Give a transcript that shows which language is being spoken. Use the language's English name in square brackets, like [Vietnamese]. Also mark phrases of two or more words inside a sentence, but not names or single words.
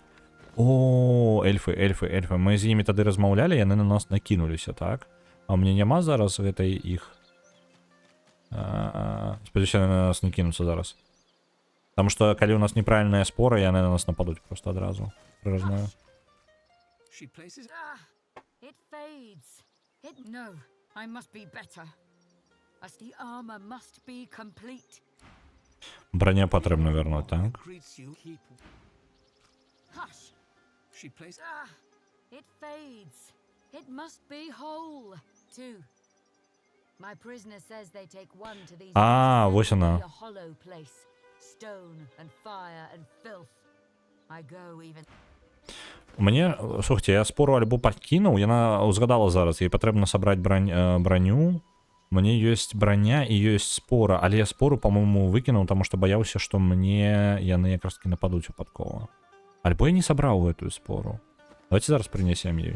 [Belarusian] Эльфы. Мы з імі тады размаўлялі, яны на нас накінуліся, так? А ў мяне няма зараз гэтай іх... Спадзяюся, яны на нас не кінуцца зараз. Таму што, калі у нас неправільная спора, яны на нас нападуць проста адразу. Прыразнаю. [English] It fades. No, I must be better. As the armor must be complete. [Belarusian] Броня патрэбна вярнуць, так? [English] Hush. It fades. It must be whole, too. My prisoner says they take one to these [Belarusian] вось она. [English] a hollow place. Stone and fire and filth. I go even... [Belarusian] Мне, слухайте, я спору альбо пакінуў, яна узгадала зараз, ей патрэбна сабраць броню. Мне ёсць броня і ёсць спора, але я спору, по-моему, выкінуў, таму што баяўся, што мне яны якраз-таки нападуць выпадкова. Альбо я не сабраў гэтую спору. Давайте зараз прынесем ёй.